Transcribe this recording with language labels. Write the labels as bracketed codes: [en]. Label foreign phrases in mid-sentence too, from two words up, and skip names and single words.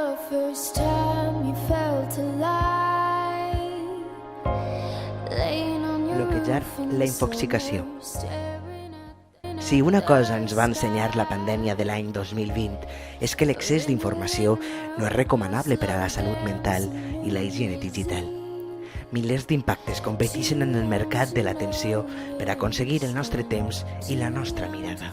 [en] first time you felt alive, laying on your [ca] Bloquejar [en] roof in [ca] la [en] the [ca] infoxicació. [en] summer, staring at [ca] Si una cosa ens va ensenyar la pandèmia de l'any 2020 és que l'excés d'informació no és recomanable per a la salut mental i la higiene digital. Milers d'impactes competeixen en el mercat de l'atenció per aconseguir el nostre temps i la nostra mirada.